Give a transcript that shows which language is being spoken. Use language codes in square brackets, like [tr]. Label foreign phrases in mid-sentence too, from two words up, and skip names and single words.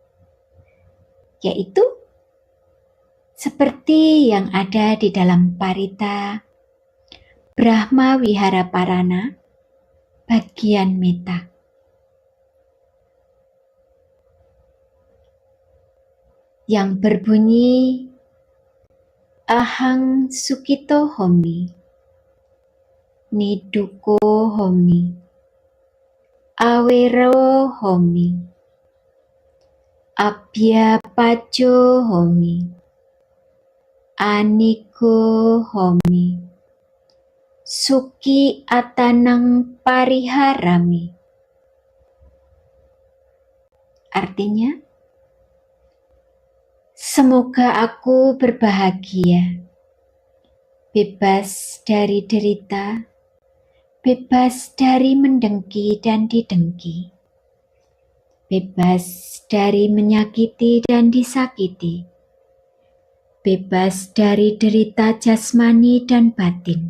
[id] Yaitu seperti yang ada di dalam Parita Brahma Wihara Parana bagian metta. Yang berbunyi [pi] Ahang Sukito Homi, Niduko Homi, Awero Homi, Abhya Pajo Homi, Aniko Homi, Suki Atanang Pariharami. [id] Artinya, semoga aku berbahagia, bebas dari derita, bebas dari mendengki dan didengki, bebas dari menyakiti dan disakiti, bebas dari derita jasmani dan batin.